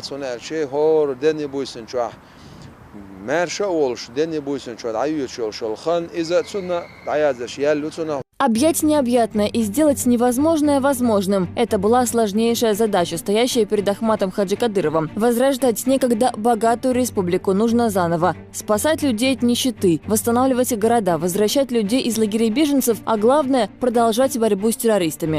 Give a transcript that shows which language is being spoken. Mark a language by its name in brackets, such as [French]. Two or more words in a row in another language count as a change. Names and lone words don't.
[Chechen] цуна элче хор дени буйсын чуах мерша олш дени буйсын чуах аюет шол шолхан иза цуна аязаш ял цуна. [Russian] Объять необъятное и сделать невозможное возможным – это была сложнейшая задача, стоящая перед Ахматом Хаджи Кадыровым. Возрождать некогда богатую республику нужно заново. Спасать людей от нищеты, восстанавливать города, возвращать людей из лагерей беженцев, а главное – продолжать борьбу с террористами.